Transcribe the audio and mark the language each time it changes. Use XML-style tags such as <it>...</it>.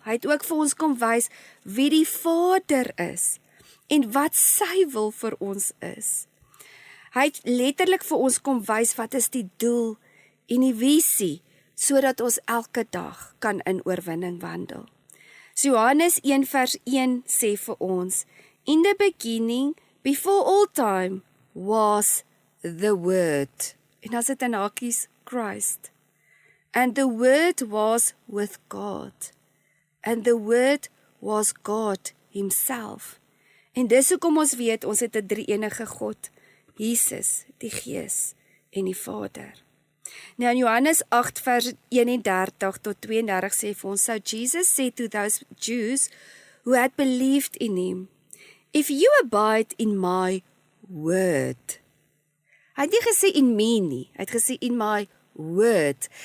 <af>Hy het ook vir ons kom wys wie die Vader is en wat sy wil vir ons is. Hy het letterlik vir ons kom wys wat is die doel en die visie, sodat ons elke dag kan in oorwinning wandel. So Johannes 1 vers 1 sê vir ons,</af> <en>in the beginning, before all time, was the Word.</en> <af>En dan sit in hakies, Christ.</af> <en>And the Word was with God. And the Word was God himself.</en> <af>En dis hoekom ons weet, ons het 'n drie-enige God, Jesus, die Gees en die Vader. Nou in Johannes 8 vers 31 tot 32 sê vir ons, so</af> <en>Jesus said to those Jews who had believed in him, if you abide in my word.</en> <af>Hy het nie gesê</af> <en>in me</en> <af>nie, hy het gesê</af> <en>in my word.</en>